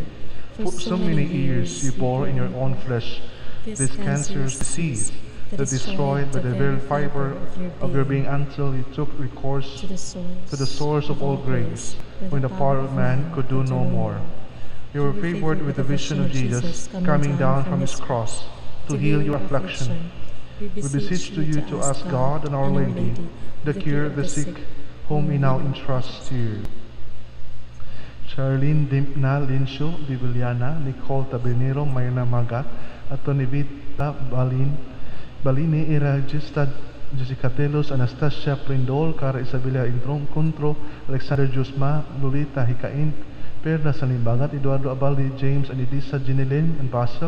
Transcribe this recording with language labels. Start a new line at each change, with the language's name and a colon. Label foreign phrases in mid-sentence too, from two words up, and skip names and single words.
English: For so many years you bore in your own flesh this cancerous disease that destroyed by the very fiber of your being until you took recourse to the source of all grace, when the power of man could do no more. You were favored with the vision of Jesus coming down from his cross to heal your affliction. We beseech to you to ask God and Our Lady, the cure of the sick, whom we now entrust to you. Charlene Dimpna Linsyo Bibiliana, Nicole Tabernero Mayna Magat, Atonivita Balini Iragista Jessica Telos, Anastasia Prindol, Cara Isabela Intron Contro, Alexander Jusma, Lolita Hikain, Perla Salimbagat, Eduardo Abaldi, James and Edisa Ginelin and Basel,